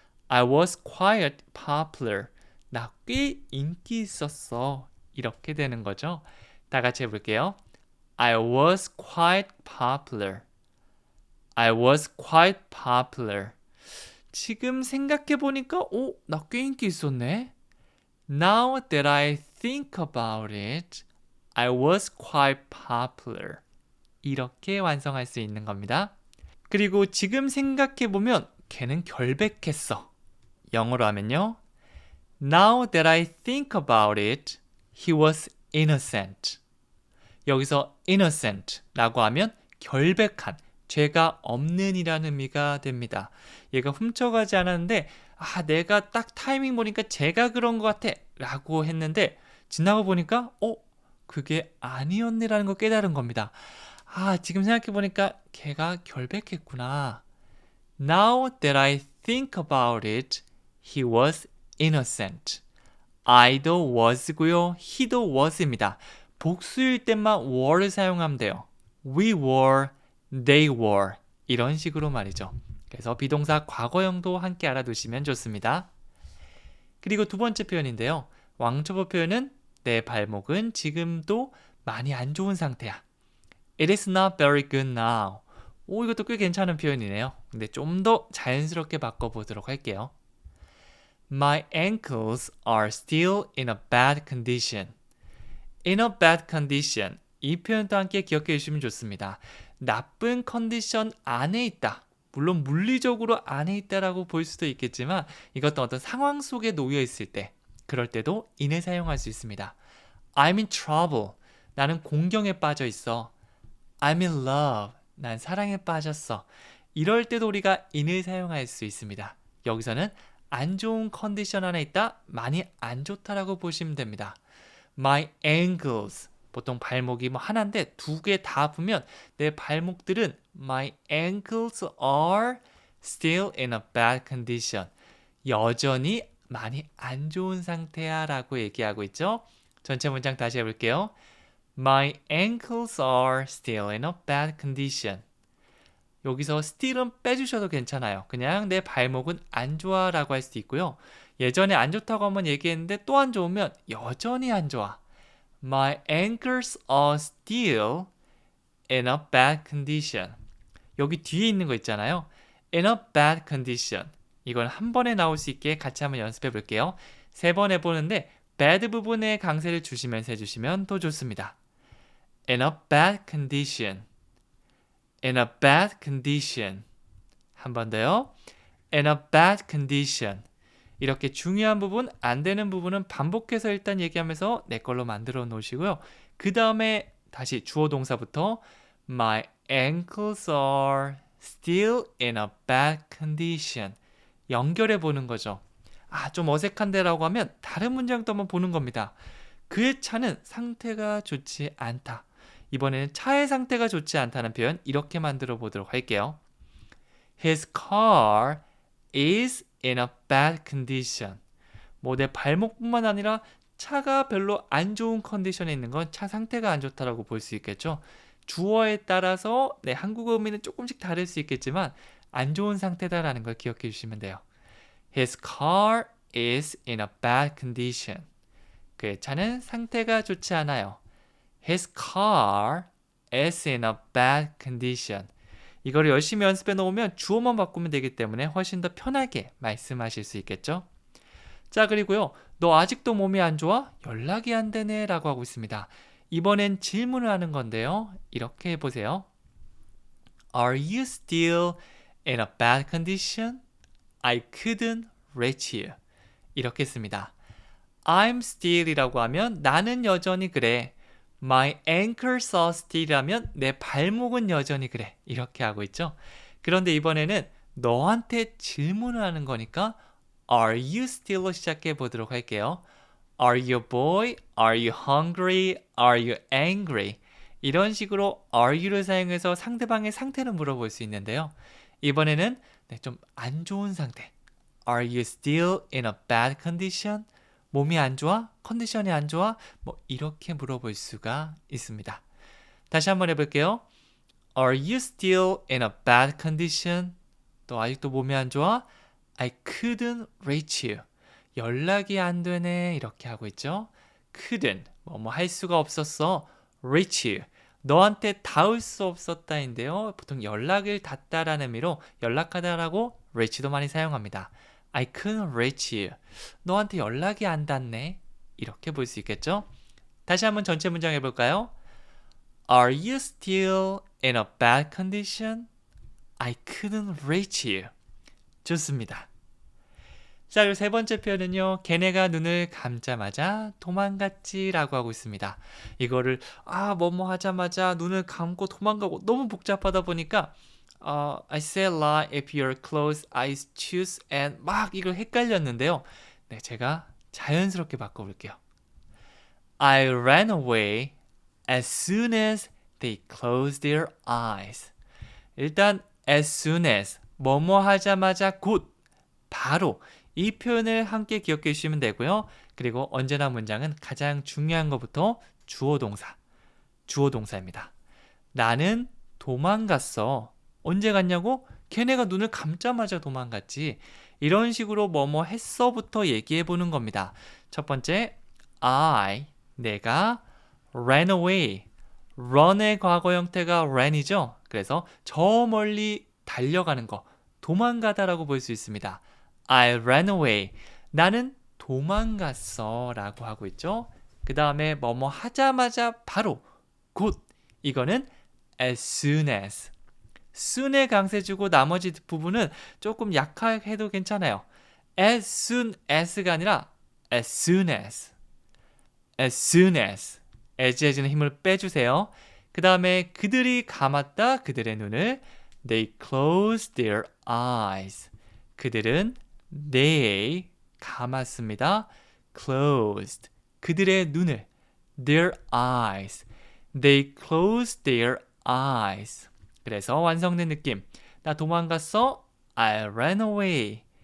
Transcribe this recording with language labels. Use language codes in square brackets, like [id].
[en] I was quite popular. [ko] 나 꽤 인기 있었어. 이렇게 되는 거죠. 다 같이 해볼게요. [en] I was quite popular. I was quite popular. [ko] 지금 생각해보니까 나 꽤 인기 있었네. [en] Now that I think about it, I was quite popular. [ko] 이렇게 완성할 수 있는 겁니다. 그리고 지금 생각해보면 걔는 결백했어. 영어로 하면요. [en] Now that I think about it, he was innocent. [ko] 여기서 innocent라고 하면 결백한, 죄가 없는 이라는 의미가 됩니다. 얘가 훔쳐가지 않았는데 내가 딱 타이밍 보니까 제가 그런 것 같아 라고 했는데 지나고 보니까 그게 아니었네라는 걸 깨달은 겁니다. 지금 생각해보니까 걔가 결백했구나. [en] Now that I think about it, he was innocent. [ko] I도 was고요. he도 was입니다. 복수일 때만 were를 사용하면 돼요. [en] We were, they were. [ko] 이런 식으로 말이죠. 그래서 비동사 과거형도 함께 알아두시면 좋습니다. 그리고 두 번째 표현인데요. 왕초보 표현은 내 발목은 지금도 많이 안 좋은 상태야. [en] It is not very good now. [ko] 이것도 꽤 괜찮은 표현이네요. 근데 좀 더 자연스럽게 바꿔보도록 할게요. [en] My ankles are still in a bad condition. In a bad condition. [ko] 이 표현도 함께 기억해 주시면 좋습니다. 나쁜 컨디션 안에 있다. 물론 물리적으로 안에 있다라고 볼 수도 있겠지만 이것도 어떤 상황 속에 놓여 있을 때 그럴 때도 in을 사용할 수 있습니다. [en] I'm in trouble. [ko] 나는 공경에 빠져 있어. [en] I'm in love. [ko] 난 사랑에 빠졌어. 이럴 때도 우리가 in을 사용할 수 있습니다. 여기서는 안 좋은 컨디션 안에 있다. 많이 안 좋다라고 보시면 됩니다. [en] My ankles. [ko] 보통 발목이 뭐 하나인데 두 개 다 아프면 내 발목들은 [en] My ankles are still in a bad condition. [ko] 여전히 많이 안 좋은 상태야 라고 얘기하고 있죠. 전체 문장 다시 해볼게요. [en] My ankles are still in a bad condition. [ko] 여기서 still은 빼주셔도 괜찮아요. 그냥 내 발목은 안 좋아 라고 할 수도 있고요. 예전에 안 좋다고 한번 얘기했는데 또 안 좋으면 여전히 안 좋아. [en] My ankles are still in a bad condition. [ko] 여기 뒤에 있는 거 있잖아요. [en] In a bad condition. [ko] 이건 한 번에 나올 수 있게 같이 한번 연습해 볼게요. 3번 해보는데 bad 부분에 강세를 주시면서 해주시면 더 좋습니다. [en] In a bad condition. In a bad condition. [ko] 한 번 더요. [en] In a bad condition. [ko] 이렇게 중요한 부분, 안 되는 부분은 반복해서 일단 얘기하면서 내 걸로 만들어 놓으시고요. 그 다음에 다시 주어 동사부터 [en] My ankles are still in a bad condition. [ko] 연결해 보는 거죠. 좀 어색한데 라고 하면 다른 문장도 한번 보는 겁니다. 그의 차는 상태가 좋지 않다. 이번에는 차의 상태가 좋지 않다는 표현 이렇게 만들어 보도록 할게요. [en] His car is in a bad condition. [ko] 뭐 내 발목뿐만 아니라 차가 별로 안 좋은 컨디션에 있는 건 차 상태가 안 좋다라고 볼 수 있겠죠. 주어에 따라서 한국어 의미는 조금씩 다를 수 있겠지만 안 좋은 상태다라는 걸 기억해 주시면 돼요. [en] His car is in a bad condition. [ko] 그의 차는 상태가 좋지 않아요. [en] His car is in a bad condition. [ko] 이거를 열심히 연습해 놓으면 주어만 바꾸면 되기 때문에 훨씬 더 편하게 말씀하실 수 있겠죠. 자, 그리고요. 너 아직도 몸이 안 좋아? 연락이 안 되네 라고 하고 있습니다. 이번엔 질문을 하는 건데요. 이렇게 해보세요. [en] Are you still in a bad condition? I couldn't reach you. 이렇게 씁니다. [ko] I'm still 이라고 하면 나는 여전히 그래. [en] My ankles are still [ko] 하면 내 발목은 여전히 그래. 이렇게 하고 있죠. 그런데 이번에는 너한테 질문을 하는 거니까 Are you still로 시작해 보도록 할게요. [en] Are you a boy? Are you hungry? Are you angry? [ko] 이런 식으로 are you를 사용해서 상대방의 상태를 물어볼 수 있는데요. 이번에는 좀 안 좋은 상태. [en] Are you still in a bad condition? [ko] 몸이 안 좋아? 컨디션이 안 좋아? 뭐 이렇게 물어볼 수가 있습니다. 다시 한번 해볼게요. [en] Are you still in a bad condition? [ko] 또 아직도 몸이 안 좋아? [en] I couldn't reach you. [ko] 연락이 안 되네. 이렇게 하고 있죠. couldn't. 뭐 할 수가 없었어. reach you. 너한테 닿을 수 없었다인데요. 보통 연락을 닿다라는 의미로 연락하다라고 reach도 많이 사용합니다. [en] I couldn't reach you. [ko] 너한테 연락이 안 닿네. 이렇게 볼 수 있겠죠? 다시 한번 전체 문장 해볼까요? [en] Are you still in a bad condition? I couldn't reach you. [ko] 좋습니다. 자, 그리고 3번째 표현은요. 걔네가 눈을 감자마자 도망갔지 라고 하고 있습니다. 이거를 뭐뭐 하자마자 눈을 감고 도망가고 너무 복잡하다 보니까 [en] I said lie if you're close, eyes choose [ko] and 막 이걸 헷갈렸는데요. 네, 제가 자연스럽게 바꿔볼게요. [en] I ran away as soon as they closed their eyes. [ko] 일단 as soon as 뭐뭐 하자마자 곧 바로 이 표현을 함께 기억해 주시면 되고요. 그리고 언제나 문장은 가장 중요한 것부터 주어 동사입니다. 나는 도망갔어. 언제 갔냐고? 걔네가 눈을 감자마자 도망갔지. 이런 식으로 뭐뭐 했어부터 얘기해 보는 겁니다. 첫 번째, 내가 ran away. run의 과거 형태가 ran이죠. 그래서 저 멀리 달려가는 거, 도망가다라고 볼 수 있습니다. [en] I ran away. [ko] 나는 도망갔어 라고 하고 있죠. 그 다음에 뭐뭐 하자마자 바로, 곧. [en] 이거는 as soon as. [ko] soon에 강세 주고 나머지 부분은 조금 약하게 해도 괜찮아요. [en] as soon as가 아니라 as soon as. as soon as. [ko] as에는 힘을 빼주세요. 그 다음에 그들이 감았다. 그들의 눈을 they closed their eyes. 그들은 they 감았습니다. closed. 그들의 눈을 [en] their eyes. They closed their eyes. [ko] 그래서 완성된 느낌. 나 도망갔어. [en] I ran away.